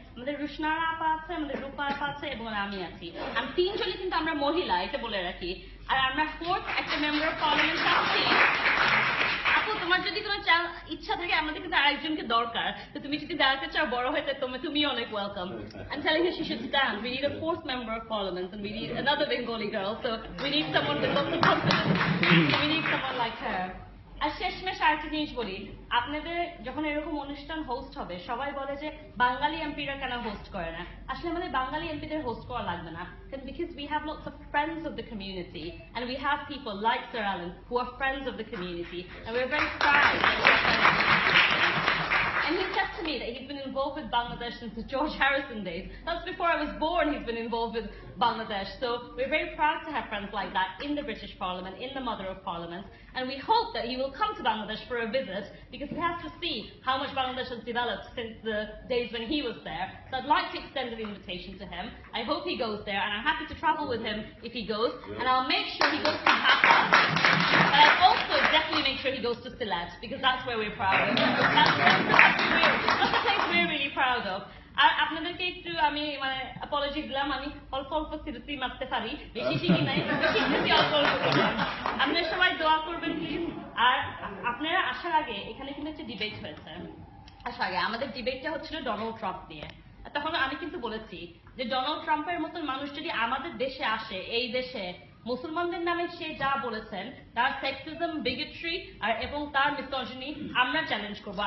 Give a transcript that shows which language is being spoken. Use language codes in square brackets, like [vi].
[bn] আমাদের রুশনারা আপা আছে, আমাদের রূপা আপা আছে, এবং আমি আছি। আমি 3 জনই কিন্তু আমরা মহিলা, এটা বলে রাখি। আর আমরা 4th একটা মেম্বার অফ পার্লামেন্ট আছি। আপু, তোমার যদি কোনো ইচ্ছা থাকে, আমাদের কিন্তু আরেকজনকে দরকার, তো তুমি যদি দাঁড়াতে চাও বড় হইতে, তুমি অনেক welcome. [en] I'm telling her she should stand. We need a 4th member of parliament, and we need another Bengali girl, so we need someone with lots of confidence. We need someone like her. [bn] আর শেষমেশ আরেকটা জিনিস বলি, আপনাদের যখন এরকম অনুষ্ঠান host হবে, সবাই বলে যে বাঙালি এমপিরা কেন হোস্ট করে না। আসলে আমাদের বাঙালি এমপিদের হোস্ট করা লাগবে না, [en] because we have lots of friends of the community, and we have people like Sir Alan who are friends of the community, and we're very proud that we're friends. And he said to me that he's been involved with Bangladesh since the George Harrison days. That's before I was born he's been involved with Bangladesh. So we're very proud to have friends like that in the British Parliament, in the Mother of Parliament. And we hope that he will come to Bangladesh for a visit, because he has to see how much Bangladesh has developed since the days when he was there. So I'd like to extend an invitation to him. I hope he goes there, and I'm happy to travel with him if he goes. And I'll make sure he goes to Dhaka. But I'll also definitely make sure he goes to Sylhet, because that's where we're proud of. That's the place we're really proud of. [bn] আর আপনাদেরকে একটু আমি Apology দিলাম, আমি অল্প অল্প seriously মারতে পারি, বেশি শিখি নাই, শিখতেছি অল্প অল্প করে। আপনারা সবাই দোয়া করবেন প্লিজ। আর আপনারা আসার আগে এখানে কিন্তু একটা ডিবেট হয়েছে। আসার আগে আমাদের ডিবেটটা হচ্ছিল ডোনাল্ড ট্রাম্প নিয়ে। তখন আমি কিন্তু বলেছি যে ডোনাল্ড ট্রাম্পের মতন মানুষ যদি আমাদের দেশে আসে, এই দেশে মুসলমানদের নামে সে যা বলেছেন, তার সেক্সিজম, বিগেট্রি আর এবং তার মিসোজিনি আমরা চ্যালেঞ্জ করবো।